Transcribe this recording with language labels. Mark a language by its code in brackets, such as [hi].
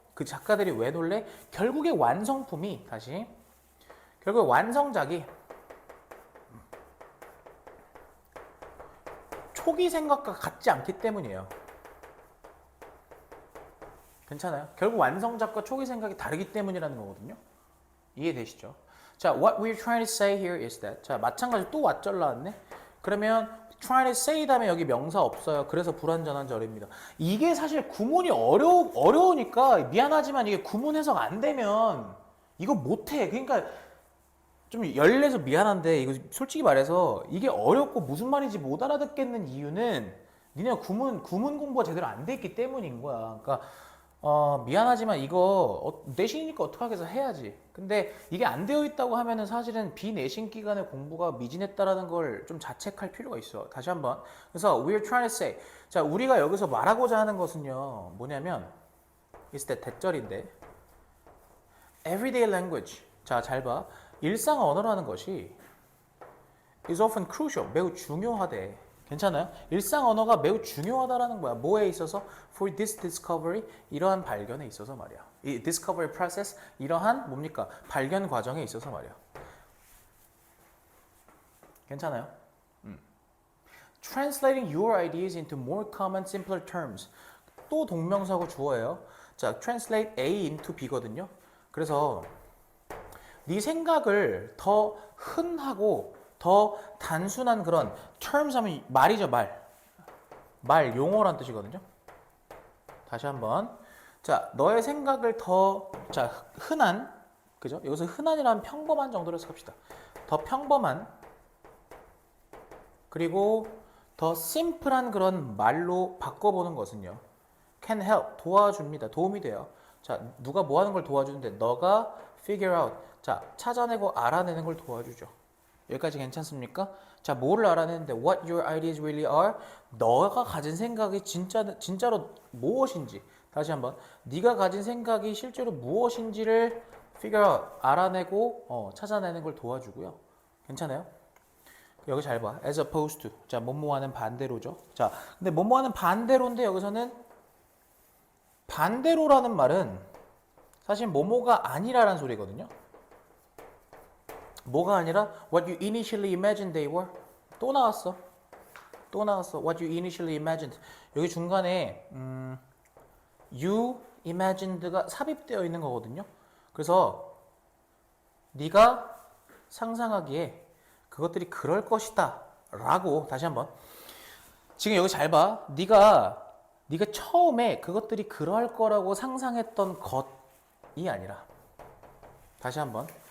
[ko] 그 작가들이 왜 놀래? 결국에 완성품이 다시 결국에 완성작이 초기 생각과 같지 않기 때문이에요. 괜찮아요? 결국 완성작과 초기 생각이 다르기 때문이라는 거거든요. 이해되시죠? [en] 자, what we're trying to say here is that. [ko] 자, 마찬가지로 또 왓절 나왔네. 그러면 [en] trying to say [ko] 다음에 여기 명사 없어요. 그래서 불완전한 절입니다. 이게 사실 구문이 어려우니까 미안하지만 이게 구문 해석 안 되면 이거 못해. 그러니까 좀 열내서 미안한데 이거 솔직히 말해서 이게 어렵고 무슨 말인지 못 알아듣겠는 이유는 니네가 구문 공부가 제대로 안 돼 있기 때문인 거야. 그러니까 미안하지만 이거 내신이니까 어떡하겠어 해야지. 근데 이게 안 되어 있다고 하면은 사실은 비내신 기간의 공부가 미진했다라는 걸 좀 자책할 필요가 있어. 다시 한번. [en] 그래서 we're trying to say. [ko] 자, 우리가 여기서 말하고자 하는 것은요. 뭐냐면 [en] it's that [ko] 대절인데 [en] everyday language. [ko] 자, 잘 봐. 일상 언어라는 것이 [en] is often crucial. [ko] 매우 중요하대. 괜찮아요? 일상 언어가 매우 중요하다라는 거야. 뭐에 있어서? [en] For this discovery, [ko] 이러한 발견에 있어서 말이야. 이 [en] discovery process, [ko] 이러한 뭡니까? 발견 과정에 있어서 말이야. 괜찮아요? [en] Translating your ideas into more common, simpler terms. [ko] 또 동명사고 주어예요. 자, [en] translate A into B거든요. [ko] 그래서 네 생각을 더 흔하고 더 단순한 그런 terms 하면 말이죠, 말, 용어란 뜻이거든요. 다시 한번. 자, 너의 생각을 더, 자, 흔한, 그죠? 여기서 흔한이라는 평범한 정도로 해석합시다. 더 평범한, 그리고 더 심플한 그런 말로 바꿔보는 것은요. [en] can help, [ko] 도와줍니다. 도움이 돼요. 자, 누가 뭐 하는 걸 도와주는데, 너가 [en] figure out, [ko] 자, 찾아내고 알아내는 걸 도와주죠. 여기까지 괜찮습니까? 자, 뭐를 알아내는데 [en] what your ideas really are? [ko] 너가 가진 생각이 진짜로 무엇인지. 다시 한번. 네가 가진 생각이 실제로 무엇인지를 [en] figure out, [ko] 알아내고 찾아내는 걸 도와주고요. 괜찮아요? 여기 잘 봐. [en] as opposed to. [ko] 자, 뭐뭐하는 반대로죠. 자, 근데 뭐뭐하는 반대로인데 여기서는 반대로라는 말은 사실 뭐뭐가 아니라는 소리거든요. 뭐가 아니라 [en] what you initially imagined they were. [ko] 또 나왔어. [en] what you initially imagined. [ko] 여기 중간에 [en] you imagined [ko] 가 삽입되어 있는 거거든요. 그래서 네가 상상하기에 그것들이 그럴 것이다 라고. 다시 한번. 지금 여기 잘 봐. 네가 처음에 그것들이 그럴 거라고 상상했던 것이 아니라, 다시 한번.